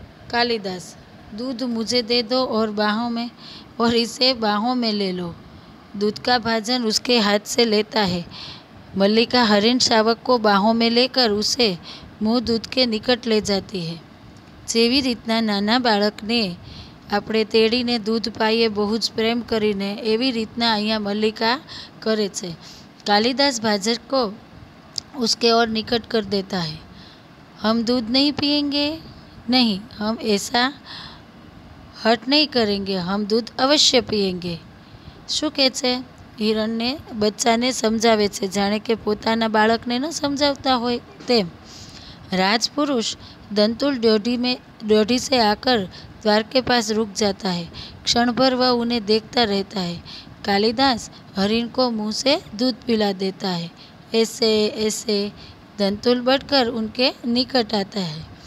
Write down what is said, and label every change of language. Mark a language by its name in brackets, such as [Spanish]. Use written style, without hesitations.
[Hindi] कालिदास, दूध मुझे दे दो और इसे बाहों में ले लो। दूध का भाजन उसके हाथ से लेता है। मल्लिका हरिण शावक को बाहों में लेकर उसे मुँह दूध के निकट ले जाती है। [Gujarati] જેવી રીતના નાના બાળકને આપણે તેડીને દૂધ પાઈએ બહુ જ પ્રેમ કરીને, એવી રીતના અહીંયા મલ્લિકા કરે છે। [Hindi] कालिदास भाजक को उसके और निकट कर देता है। हम दूध नहीं पिएंगे? नहीं, हम ऐसा हट नहीं करेंगे, हम दूध अवश्य पिएंगे। [Gujarati] શું કહે છે? હિરણને બચ્ચાને સમજાવે છે, જાણે કે પોતાના બાળકને ન સમજાવતા હોય તેમ। [Hindi] राजपुरुष दंतुल ड्योढ़ी से आकर द्वार के पास रुक जाता है। क्षण भर वह उन्हें देखता रहता है। कालिदास हरिण को मुंह से दूध पिला देता है। ऐसे दंतुल बढ़कर उनके निकट आता है।